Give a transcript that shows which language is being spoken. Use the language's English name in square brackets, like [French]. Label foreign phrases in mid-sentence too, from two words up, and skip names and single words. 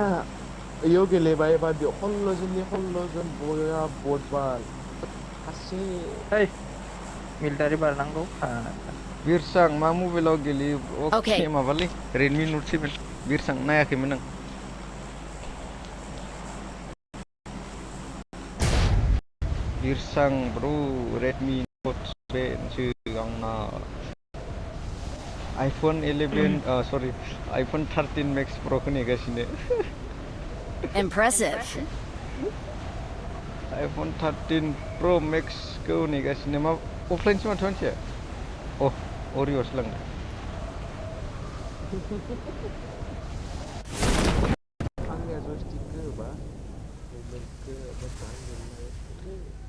[Bodo] Iyo गेलेबाय बा बेयाव 16 जन बया बटबाल सासे Hey, military बारनांगौ बिरसां मा मबाइलाव गेलेयो [English] Okay. [Bodo] माबालै Redmi Note 7 बिरसां नायाखैमोन आं बिरसां ब्र' Redmi Note 7 सो आंना iPhone 11 sorry iPhone 13 Max Pro खौ नेगासिनो [English] Impressive. [Bodo] iPhone 13 Pro Max खौ नेगासिनो मा अफलाइनसो माथो मानसिया अरिअ'सो लांदों आंनिया जयस्टिकखौ होबा मोनखौ मोजां गेलेनो